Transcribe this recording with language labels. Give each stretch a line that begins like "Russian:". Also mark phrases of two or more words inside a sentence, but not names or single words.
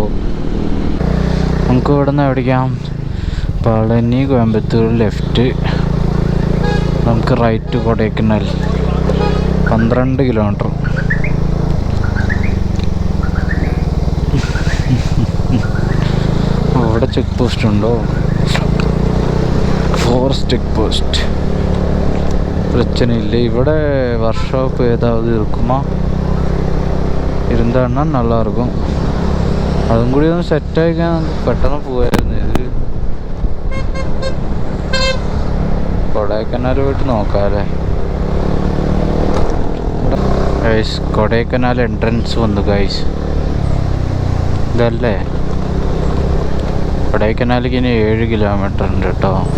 Malayalam: നമുക്ക് ഇവിടെ നിന്ന് എവിടേക്കാം, പളനി കോയമ്പത്തൂർ ലെഫ്റ്റ്, നമുക്ക് റൈറ്റ് കൊടൈക്കനാൽ 12 കിലോമീറ്റർ. ഇവിടെ
English: check post
Malayalam: ഉണ്ടോ?
English: forest check post பிரச்சனையில்லை.
Malayalam: ഇവിടെ വർക്ക്ഷോപ്പ്
Tamil: ஏதாவது இருக்குமா? இருந்தான்னா நல்லாயிருக்கும்.
Malayalam: അതും കൂടി ഒന്ന് സെറ്റായിക്കാൻ നമുക്ക് പെട്ടെന്ന് പോയായിരുന്നു. ഇത് കൊടൈക്കനാൽ പോയിട്ട് നോക്കാമല്ലേ. ഗൈസ് കൊടൈക്കനാൽ എൻട്രൻസ് വന്നു ഗൈസ്. ഇതല്ലേ കൊടൈക്കനാലിക്ക് ഇനി 7 കിലോമീറ്റർ ഉണ്ട് കേട്ടോ.